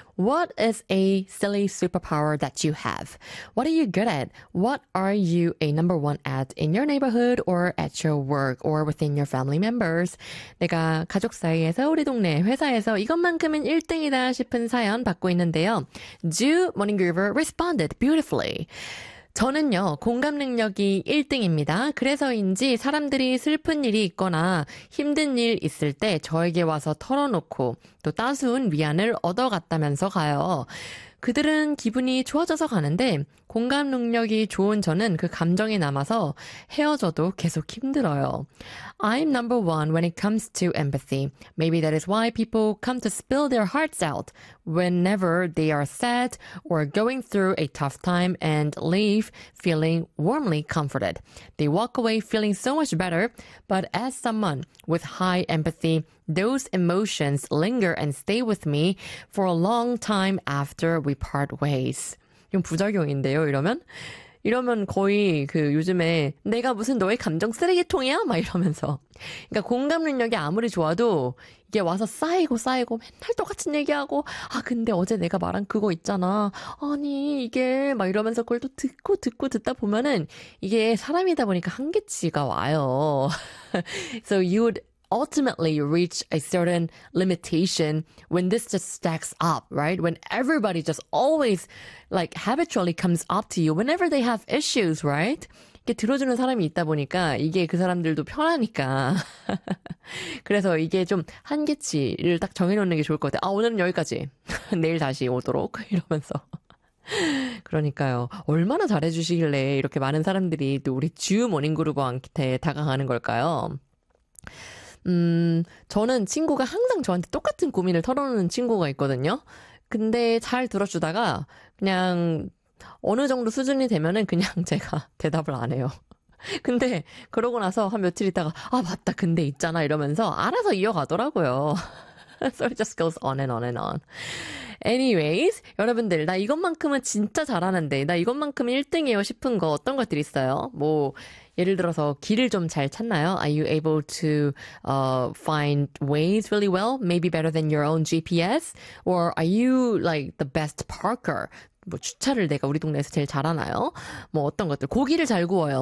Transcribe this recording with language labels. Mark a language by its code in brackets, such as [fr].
[en] What is a silly superpower that you have? What are you good at? What are you a number one at in your neighborhood or at your work or within your family members? [ko] 내가 가족 사이에서 우리 동네 회사에서 이것만큼은 1등이다 싶은 사연 받고 있는데요. [en] Do Morning Groover responded beautifully. [ko] 저는요, 공감 능력이 1등입니다. 그래서인지 사람들이 슬픈 일이 있거나 힘든 일 있을 때 저에게 와서 털어놓고 또 따스운 위안을 얻어갔다면서 가요. 그들은 기분이 좋아져서 가는데 공감 능력이 좋은 저는 그 감정이 남아서 헤어져도 계속 힘들어요. [en] I'm number one when it comes to empathy. Maybe that is why people come to spill their hearts out whenever they are sad or going through a tough time and leave feeling warmly comforted. They walk away feeling so much better, but as someone with high empathy, those emotions linger and stay with me for a long time after we part ways. [ko] 이건 부작용인데요, 이러면? 이러면 거의 그 요즘에 내가 무슨 너의 감정 쓰레기통이야? 막 이러면서. 그러니까 공감 능력이 아무리 좋아도 이게 와서 쌓이고 쌓이고 맨날 똑같은 얘기하고 아 근데 어제 내가 말한 그거 있잖아. 아니 이게 막 이러면서 그걸 또 듣고 듣고 듣다 보면은 이게 사람이다 보니까 한계치가 와요. [en] So you would ultimately reach a certain limitation when this just stacks up, right? When everybody just always, like, habitually comes up to you whenever they have issues, right? [ko] 이게 들어주는 사람이 있다 보니까 이게 그 사람들도 편하니까. 그래서 이게 좀 한계치를 딱 정해놓는 게 좋을 것 같아요. 아, 오늘은 여기까지. 내일 다시 오도록. 이러면서. 그러니까요. 얼마나 잘해주시길래 이렇게 많은 사람들이 또 우리 주 모닝그룹한테 다가가는 걸까요? 저는 친구가 항상 저한테 똑같은 고민을 털어놓는 친구가 있거든요. 근데 잘 들어주다가 그냥 어느 정도 수준이 되면은 그냥 제가 대답을 안 해요. 근데 그러고 나서 한 며칠 있다가 아 맞다 근데 있잖아 이러면서 알아서 이어가더라고요. [en] So it just goes on and on and on. [ko] Anyways, 여러분들 나 이것만큼은 진짜 잘하는데 나 이것만큼은 1등이에요 싶은 거 어떤 것들 있어요? 뭐 예를 들어서 길을 좀 잘 찾나요? [en] Are you able to find ways really well? Maybe better than your own GPS? Or are you like the best parker? [ko] 뭐 주차를 내가 우리 동네에서 제일 잘하나요? 뭐 어떤 것들 고기를 잘 구워요.